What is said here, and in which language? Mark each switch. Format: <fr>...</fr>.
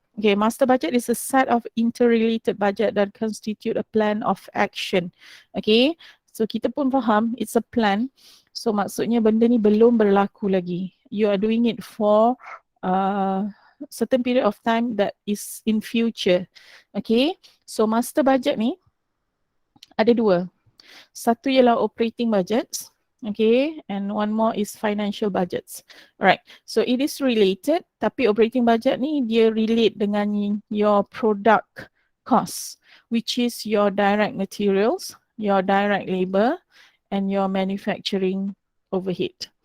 <en>Okay, master budget is a set of interrelated budget that constitute a plan of action. Okay,</en> <ms>So kita pun faham</ms> <en>it's a plan.</en> <ms>So maksudnya benda ni belum berlaku lagi.</ms> <en>You are doing it for certain period of time that is in future.</en> <ms>Okay, so master budget ni ada dua. Satu ialah operating budgets.</ms> <en>Okay, and one more is financial budgets. Alright, so it is related,</en> <ms>tapi operating budget ni dia relate dengan</ms> <en>your product cost, which is your direct materials, your direct labor, and your manufacturing overhead.</en>